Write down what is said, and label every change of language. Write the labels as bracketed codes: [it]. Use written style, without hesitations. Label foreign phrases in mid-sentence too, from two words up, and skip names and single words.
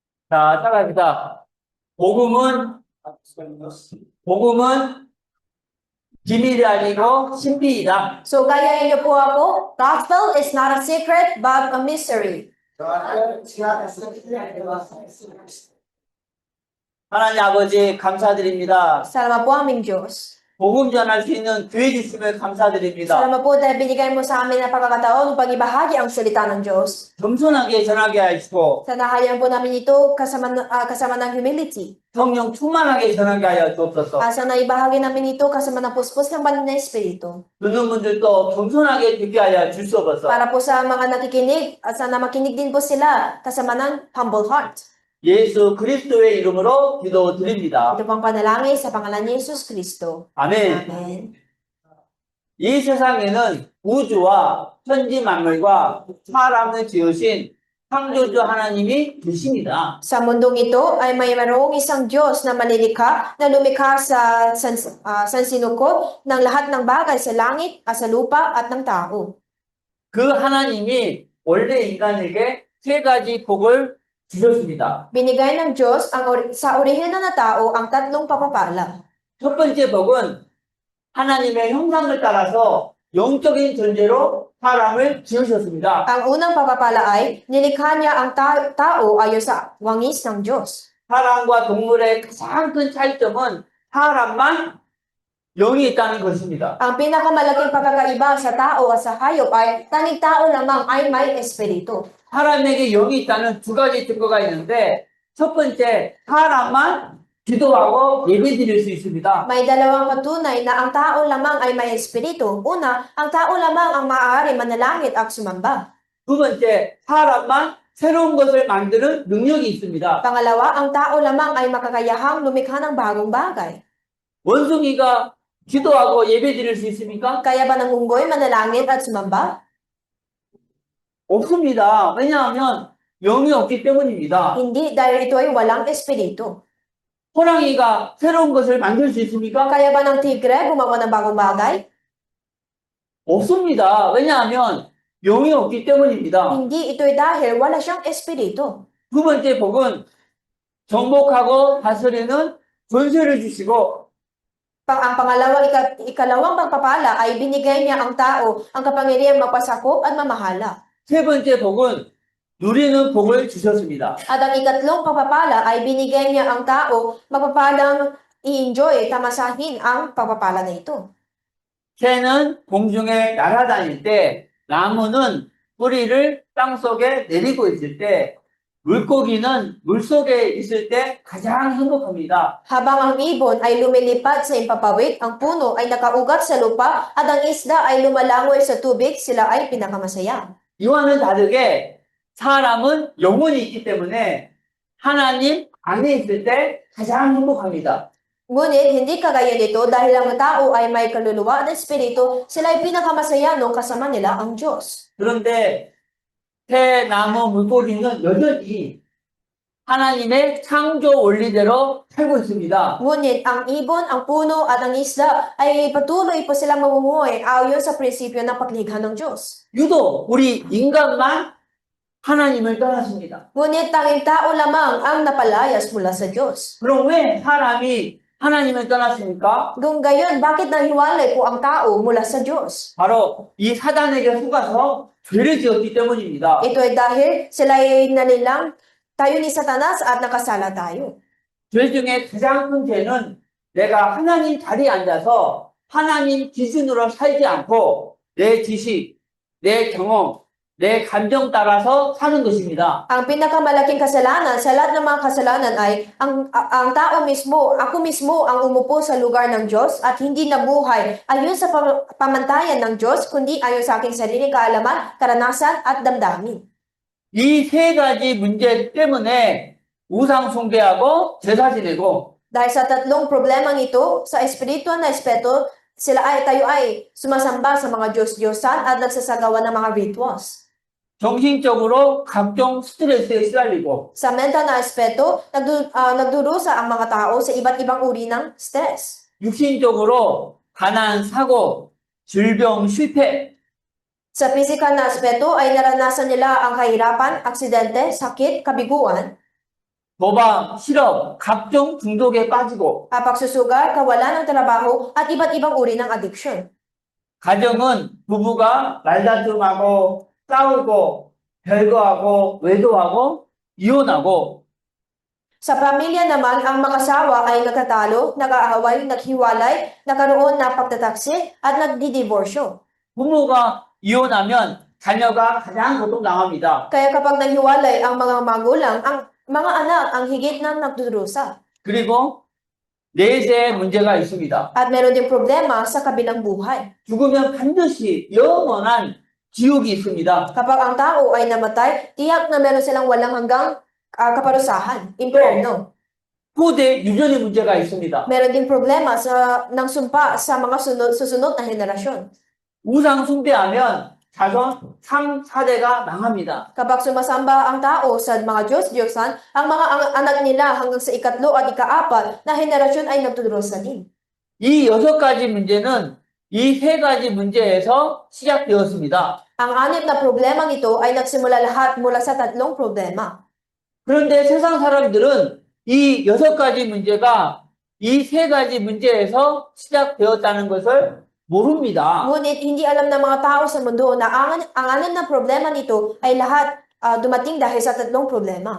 [ko] 자, 따라합니다. 복음은, 복음은 비밀이 아니고 신비이다. [tl] So, gayahin niyo po ako, [en] gospel is not a secret, but a mystery. [ko] 하나님 아버지 감사드립니다. [tl] Salamat po aming Diyos. [ko] 복음 전할 수 있는 기회 주심을 감사드립니다. [tl] Salamat po dahil binigay mo sa amin ang pagkakataon upang ibahagi ang salita ng Diyos. [ko] 겸손하게 전하게 하시고 [tl] Sanahayan po namin ito kasama ng humility. [ko] 성령 충만하게 전하게 하여 주옵소서. [tl] Sana ibahagi namin ito kasama ng puspos ng banal na Espiritu. [ko] 듣는 분들도 겸손하게 듣게 하여 주시옵소서. [tl] Para po sa mga nakikinig, at sana makinig din po sila kasama ng [en] humble heart. [ko] 예수 그리스도의 이름으로 기도드립니다. [tl] Ito pong panalangin sa pangalan ni Jesus Kristo. [ko] 아멘. [tl] Amen. [ko] 이 세상에는 우주와 천지 만물과 사람을 지으신 창조주 하나님이 계십니다. [tl] Sa mundong ito ay mayroong isang Diyos na malilikha na lumikha sa sansinuko ng lahat ng bagay sa langit, sa lupa at ng tao. [ko] 그 하나님이 원래 인간에게 세 가지 복을 주셨습니다. [tl] Binigay ng Diyos sa orihinal na tao ang tatlong papapala. [ko] 첫 번째 복은 하나님의 형상을 따라서 영적인 존재로 사람을 지으셨습니다. [tl] Ang unang papapala ay nilikha niya ang tao ayon sa wangis ng Diyos. [ko] 사람과 동물의 가장 큰 차이점은 사람만 영이 있다는 것입니다. [tl] Ang pinakamalaking pagkakaiba sa tao at sa hayop ay tanging tao lamang ay may espiritu. [ko] 사람에게 영이 있다는 두 가지 증거가 있는데 첫 번째 사람만 기도하고 예배드릴 수 있습니다. [tl] May dalawang patunay na ang tao lamang ay may espiritu. Una, ang tao lamang ang maaari manalangit at sumamba. [ko] 두 번째 사람만 새로운 것을 만드는 능력이 있습니다. [tl] Pangalawa, ang tao lamang ay makakayahang lumikha ng bagong bagay. [ko] 원숭이가 기도하고 예배드릴 수 있습니까? [tl] Kaya ba ng unggoy manalangit at sumamba? [ko] 없습니다. 왜냐하면 영이 없기 때문입니다. [tl] Hindi, dahil ito ay walang espiritu. [ko] 호랑이가 새로운 것을 만들 수 있습니까? [tl] Kaya ba ng tigre gumawa ng bagong bagay? [ko] 없습니다. 왜냐하면 영이 없기 때문입니다. [tl] Hindi, ito ay dahil wala siyang espiritu. [ko] 두 번째 복은 정복하고 다스리는 권세를 주시고 [tl] Ang ikalawang pagpapala ay binigay niya ang tao ang kapangyarihang magpasakop at mamahala. [ko] 세 번째 복은 누리는 복을 주셨습니다. [tl] At ang ikatlong pagpapala ay binigay niya ang tao magpapalang i-enjoy, tamasahin ang pagpapala na ito. [ko] 새는 공중에 날아다닐 때 나무는 뿌리를 땅속에 내리고 있을 때 물고기는 물속에 있을 때 가장 행복합니다. [tl] Habang ang ibon ay lumilipad sa impapawid, ang puno ay nakaugat sa lupa, at ang isda ay lumalangoy sa tubig, sila ay pinakamasaya. [ko] 이와는 다르게 사람은 영혼이 있기 때문에 하나님 안에 있을 때 가장 행복합니다. [tl] Ngunit, hindi kagaya nito dahil ang tao ay may kaluluwa at espiritu, sila ay pinakamasaya nung kasama nila ang Diyos. [ko] 그런데 새, 나무, 물고기는 여전히 하나님의 창조 원리대로 살고 있습니다. [tl] Ngunit, ang ibon, ang puno at ang isda ay patuloy po silang mamumuhay ayon sa prinsipyo ng paglikha ng Diyos. [ko] 유독 우리 인간만 하나님을 떠났습니다. [tl] Ngunit, tanging tao lamang ang napalayas mula sa Diyos. [ko] 그럼 왜 사람이 하나님을 떠났습니까? [tl] Kung gayon, bakit nahiwalay po ang tao mula sa Diyos? [ko] 바로 이 사단에게 속아서 죄를 지었기 때문입니다. [tl] Ito ay dahil sila ay nanilang tayo ni Satanas at nakasala tayo. [ko] 죄 중에 가장 큰 죄는 내가 하나님 자리에 앉아서 하나님 기준으로 살지 않고 내 지식, 내 경험, 내 감정 따라서 사는 것입니다. [tl] Ang pinakamalaking kasalanan sa lahat ng mga kasalanan ay ang tao mismo, ako mismo ang umupo sa lugar ng Diyos at hindi nabuhay ayon sa pamantayan ng Diyos, kundi ayon sa aking sariling kaalaman, karanasan at damdamin. [ko] 이 세 가지 문제 때문에 우상 숭배하고 제사 지내고 [tl] Dahil sa tatlong problemang ito, sa espiritual na aspeto, tayo ay sumasamba sa mga Diyos-Diyosan at nagsasagawa ng mga rituals. [ko] 정신적으로 각종 스트레스에 시달리고 [tl] Sa mental na aspeto, nagdurusa ang mga tao sa iba't ibang uri ng stress. [ko] 육신적으로 가난, 사고, 질병, 실패 [tl] Sa physical na aspeto ay naranasan nila ang kahirapan, aksidente, sakit, kabiguan. [ko] 도박, 실업, 각종 중독에 빠지고 [tl] pagsusugal, kawalan ng trabaho, at iba't ibang uri ng addiction. [ko] 가정은 부부가 말다툼하고 싸우고 별거하고 외도하고 이혼하고 [tl] Sa pamilya naman, ang mag-asawa ay nagkatalo, nag-aaway, naghiwalay, nagkaroon ng pagtataksi, at nagdidiborsyo. [ko] 부모가 이혼하면 자녀가 가장 고통당합니다. [tl] Kaya kapag naghiwalay ang mga magulang, ang mga anak ang higit na nagdudurusa. [ko] 그리고 내세에 문제가 있습니다. [tl] At meron din problema sa kabilang buhay. [ko] 죽으면 반드시 영원한 지옥이 있습니다. [tl] Kapag ang tao ay namatay, tiyak na meron silang walang hanggang kaparusahan, impyerno. [ko] 후대 유전의 문제가 있습니다. [tl] Meron din problema ng sumpa sa mga susunod na henerasyon. [ko] 우상 숭배하면 자손 3, 4대가 망합니다. [tl] Kapag sumasamba ang tao sa mga Diyos-Diyosan, ang mga anak nila hanggang sa ikatlo at ikaapat na henerasyon ay nagtudurosa din. [ko] 이 6가지 문제는 이 3가지 문제에서 시작되었습니다. [tl] Ang 6 na problemang ito ay nagsimula lahat mula sa 3 problema. [ko] 그런데 세상 사람들은 이 6가지 문제가 이 3가지 문제에서 시작되었다는 것을 모릅니다. [tl] Ngunit hindi alam ng mga tao sa mundo na ang 6 na problema nito ay lahat dumating dahil sa 3 problema.